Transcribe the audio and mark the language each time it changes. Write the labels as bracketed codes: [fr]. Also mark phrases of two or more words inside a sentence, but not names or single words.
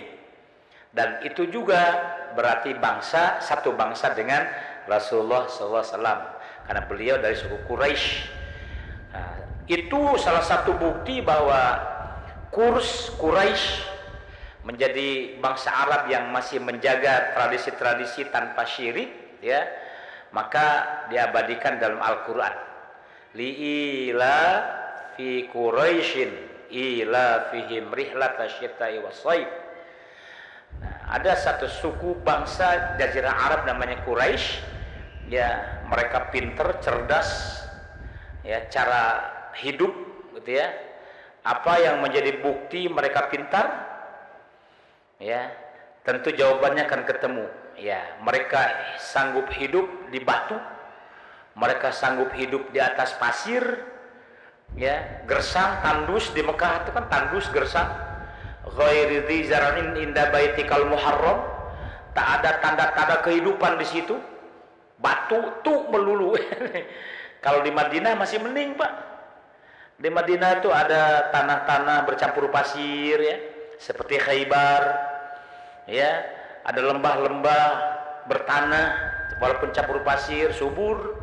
[id] Dan itu juga berarti satu bangsa dengan Rasulullah SAW, karena beliau dari suku Quraisy. Nah, itu salah satu bukti bahwa kurs Quraisy menjadi bangsa Arab yang masih menjaga tradisi-tradisi tanpa syirik, ya, maka diabadikan dalam Al-Quran. [ar] لإيلاف قريش إيلافهم رحلة الشتاء والصيف. [id] Nah, ada satu suku bangsa Jazirah Arab namanya Quraisy, ya, mereka pinter, cerdas, ya, cara hidup gitu ya. Apa yang menjadi bukti mereka pintar? Ya, tentu jawabannya akan ketemu. Ya, mereka sanggup hidup di batu, mereka sanggup hidup di atas pasir, ya, gersang, tandus. Di Mekah itu kan tandus, gersang. [ar] غير ذي زرع عند بيتك المحرم, [id] tak ada tanda-tanda kehidupan di situ. Batu tuh melulu. Kalau di Madinah masih mending, Pak. Di Madinah itu ada tanah-tanah bercampur pasir, ya, seperti Khaybar, ya, ada lembah-lembah bertanah walaupun campur pasir, subur.